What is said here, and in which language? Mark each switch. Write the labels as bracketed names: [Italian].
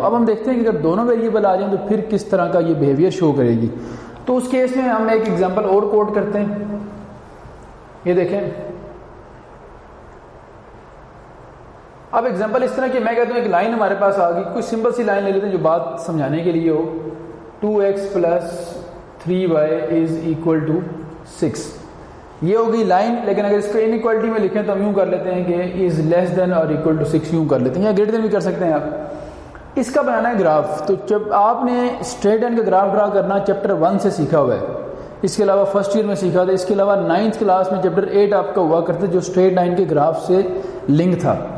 [Urdu] اب ہم دیکھتے ہیں کہ اگر دونوں ویریبل آ جائیں تو پھر کس طرح کا یہ بیہیویئر شو کرے گی. تو اس کیس میں ہم ایک ایگزامپل اور کوٹ کرتے ہیں. یہ دیکھیں, اب ایگزامپل اس طرح کہ میں کہتا ہوں ایک لائن ہمارے پاس آ گئی, کوئی سمپل سی لائن لے لیتے ہیں جو بات سمجھانے کے لیے ہو. [English] 2x plus 3y is equal to 6, [Urdu] یہ ہوگی لائن. لیکن اگر اس کو ان ایکوالٹی میں لکھیں تو ہم یوں کر لیتے ہیں کہ از لیس دین اور اکول ٹو 6 یوں کر لیتے ہیں, یا گریٹر دین بھی کر سکتے ہیں آپ. اس کا بنانا ہے گراف. تو جب آپ نے اسٹریٹ لائن کا گراف ڈرا کرنا چیپٹر 1 سے سیکھا ہوا ہے, اس کے علاوہ فرسٹ ایئر میں سیکھا تھا, اس کے علاوہ 9th کلاس میں چیپٹر 8 آپ کا ہوا کرتا جو اسٹریٹ لائن کے گراف سے لنک تھا.